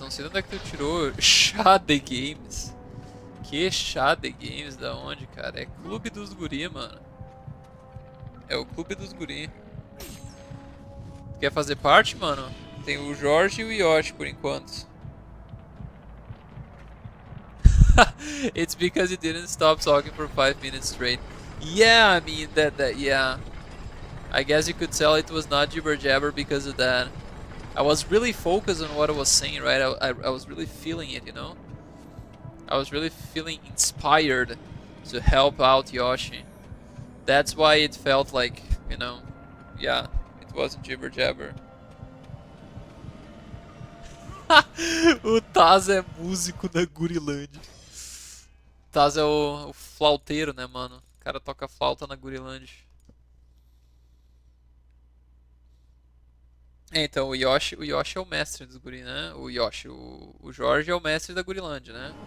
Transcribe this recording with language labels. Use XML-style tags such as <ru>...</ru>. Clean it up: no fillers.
<pt>Não sei de onde é que tu tirou chá de games. Que chá de games? Da onde, cara? É clube dos guri, mano. É o clube dos guri. Quer fazer parte, mano? Tem o Jorge e o Yoshi por enquanto.</pt> <en>It's because you didn't stop talking for 5 minutes straight. Yeah, I mean yeah. I guess you could tell it was not jibber jabber because of that. I was really focused on what I was saying, right? I was really feeling it, you know? I was really feeling inspired to help out Yoshi. That's why it felt like, you know, yeah, it wasn't jibber jabber.</en> <pt>O Taz é músico na Gurilândia. Taz é o flauteiro, né, mano? O cara toca flauta na Gurilândia. Então, o Yoshi é o mestre dos guri, né? O Jorge é o mestre da Gurilândia, né?</pt>